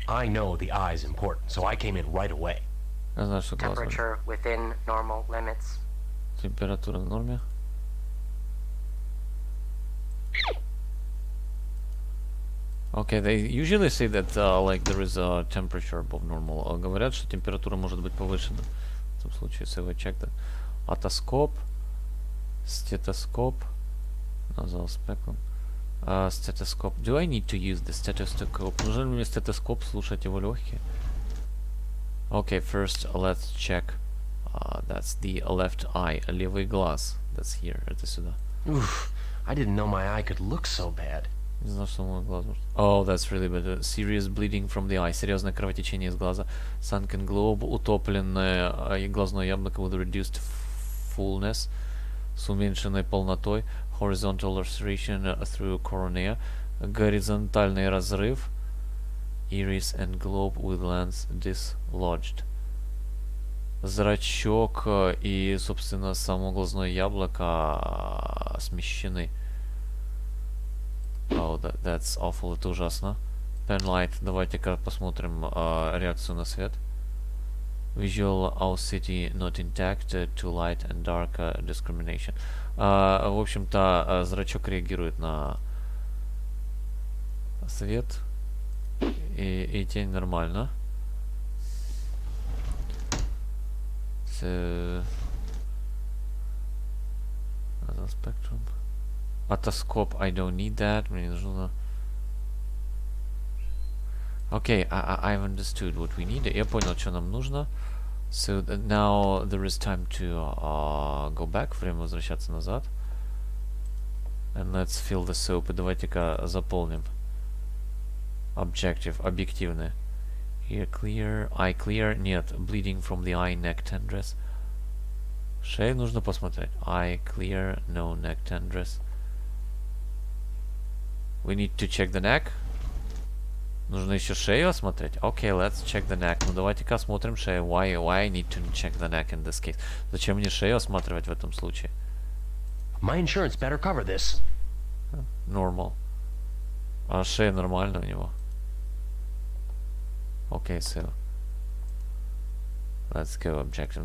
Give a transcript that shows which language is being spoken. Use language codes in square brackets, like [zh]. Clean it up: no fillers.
[en] I know the eye is important, so I came in right away. [ru] Я знаю, что глаз. [en] Temperature within normal limits. [ru] Температура в норме. [en] Okay, they usually say that like there is a temperature above normal. [ru] Говорят, что температура может быть повышена. В этом случае, [en] so I check that. [ru] Отоскоп, стетоскоп, [en] nasal spectrum, [ru] стетоскоп. [en] Do I need to use the stethoscope? [ru] Нужен ли мне стетоскоп слушать его легкие? [en] Okay, first let's check. That's the left eye, [ru] левый глаз. [en] That's here, [ru] это сюда. [en] Oof, I didn't know my eye could look so bad. [ru] Не знал, что мой глаз может... [en] Oh, that's really bad. Serious bleeding from the eye. [ru] Серьезное кровотечение из глаза. [en] Sunken globe. [ru] Утопленное глазное яблоко [en] with reduced fullness. [ru] С уменьшенной полнотой. [en] Horizontal laceration through cornea. [ru] Горизонтальный разрыв. [en] Iris and globe with lens dislodged. [ru] Зрачок и, собственно, само глазное яблоко смещены. [en] Oh, that's awful, [ru] это ужасно. Pen light, давайте-ка посмотрим реакцию на свет. [en] Visual acuity not intact to light and dark discrimination. [ru] В общем-то, зрачок реагирует на свет и тень нормально. [en] So, spectrum. Otoscope, I don't need that. [ru] Мне нужно... [en] Okay, I've understood what we need. [ru] Я понял, что нам нужно. [en] So now there is time to go back. [ru] Время возвращаться назад. [en] And let's fill the soap. [ru] И давайте-ка заполним. [en] Objective, [ru] объективное. [en] Ear clear, eye clear. Нет, bleeding from the eye, neck tenderness. [ru] Шею нужно посмотреть. [en] Eye clear, no neck tenderness. We need to check the neck. [ru] Нужно еще шею осмотреть. [en] Okay, let's check the neck. [ru] Ну давайте-ка осмотрим шею. [en] Why I need to check the neck in this case? [ru] Зачем мне шею осматривать в этом случае? [en] My insurance better cover this. [ru] Normal. А шея нормально у него. [en] Okay, so let's go objective.